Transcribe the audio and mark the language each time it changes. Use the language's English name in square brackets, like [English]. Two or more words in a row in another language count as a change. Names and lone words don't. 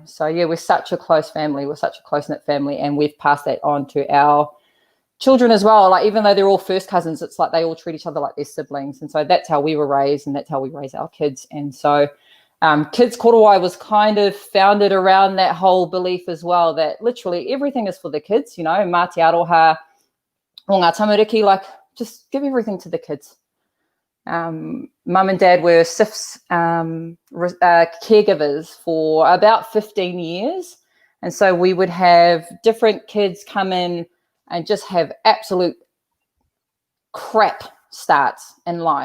[English] So yeah, we're such a close family. We're such a close-knit family, and we've passed that on to our children as well. Like even though they're all first cousins, it's like they all treat each other like their siblings. And so that's how we were raised, and that's how we raise our kids. And so Kids Korowai was kind of founded around that whole belief as well, that literally everything is for the kids, [Māori] mā te aroha o ngā tamariki, [English] like just give everything to the kids. Mum and Dad were SIFs caregivers for about 15 years. And so we would have different kids come in and just have absolute crap starts in life.